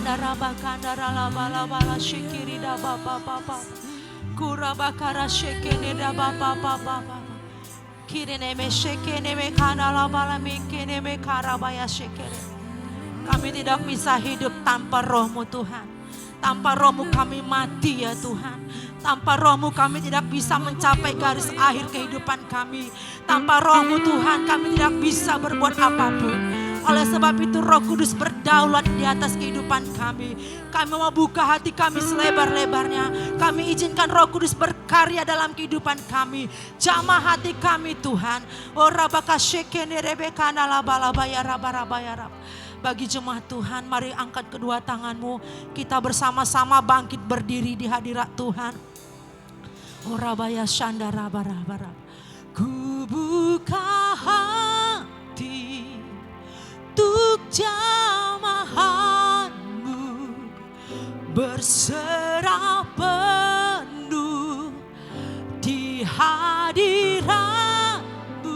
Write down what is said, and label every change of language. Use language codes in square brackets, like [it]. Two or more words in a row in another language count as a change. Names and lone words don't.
[id] bakandara la bala bala shikiri da ba ba ba ba. Kura bakara shekene da ba ba ba ba ba. Kirene me shekene me kanala bala mikene me karabaya shekene. Kami tidak bisa hidup tanpa Roh-Mu Tuhan. Tanpa Roh-Mu kami mati ya Tuhan. Tanpa Roh-Mu kami tidak bisa mencapai garis akhir kehidupan kami. Tanpa Roh-Mu Tuhan kami tidak bisa berbuat apapun. Oleh sebab itu Roh Kudus berdaulat di atas kehidupan kami. Kami mau buka hati kami selebar-lebarnya. Kami izinkan Roh Kudus berkarya dalam kehidupan kami. Jamah hati kami Tuhan. Oh rabaka shekene rebekana labalabaya rabarabaya rab. Bagi jemaat Tuhan, mari angkat kedua tanganmu. Kita bersama-sama bangkit berdiri di hadirat Tuhan. Oh rabaya shanda rabarabara. Ku buka hati untuk jamahanmu, berserah penuh di hadiratmu.